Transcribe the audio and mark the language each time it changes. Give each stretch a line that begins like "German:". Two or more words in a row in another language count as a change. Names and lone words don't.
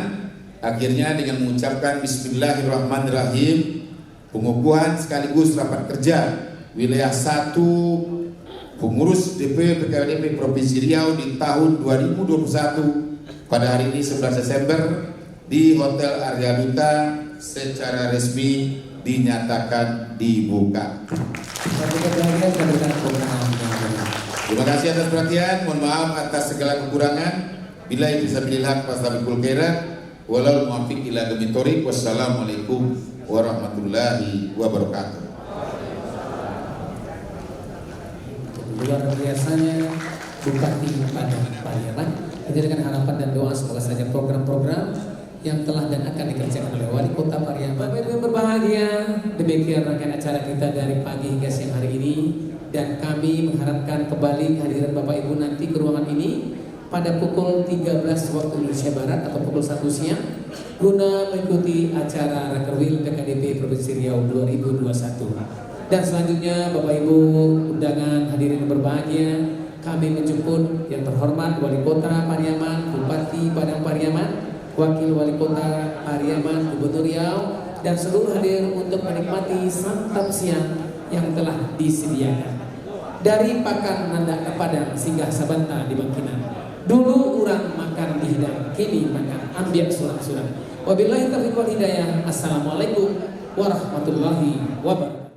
Indonesian: Akhirnya dengan mengucapkan Bismillahirrahmanirrahim, pengukuhan sekaligus rapat kerja wilayah 1 pengurus DP PKDP Provinsi Riau di tahun 2021 pada hari ini 11 Desember di Hotel Arya Duta secara resmi dinyatakan dibuka. Terima kasih atas perhatian. Mohon maaf atas segala kekurangan.
Arabic: بلا بسا بالحق فاستبقوا الخيرات. والله الموفق إلى أقوم الطريق. والسلام عليكم ورحمة الله وبركاته.
Indonesian: Luar biasanya Bupati Padang Pariaman. Kita dengan harapan dan doa semoga saja program-program yang telah dan akan dikerjakan oleh Wali Kota Pariaman. Bapak Ibu yang berbahagia, demikian rangkaian acara kita dari pagi hingga siang hari ini, dan kami mengharapkan kembali kehadiran Bapak Ibu nanti ke ruangan ini pada pukul 13 waktu Indonesia Barat atau pukul 1 siang guna mengikuti acara Rakerwil PKDP Provinsi Riau 2021. Dan selanjutnya Bapak Ibu undangan hadirin yang berbahagia, kami menjemput yang terhormat Wali Kota Pariaman, Bupati Padang Pariaman, Wakil Wali Kota Pariaman, Gubernur Riau, dan seluruh hadir untuk menikmati santap siang yang telah disediakan.
Minangkabau: Dari Pakan Nanda ke Padang singgah Sabanta di Bangkinang. Dulu orang makan di hidang, kini makan ambiak surang-surang.
Arabic: وبالله التوفيق والهداية. السلام عليكم ورحمة الله وبركاته.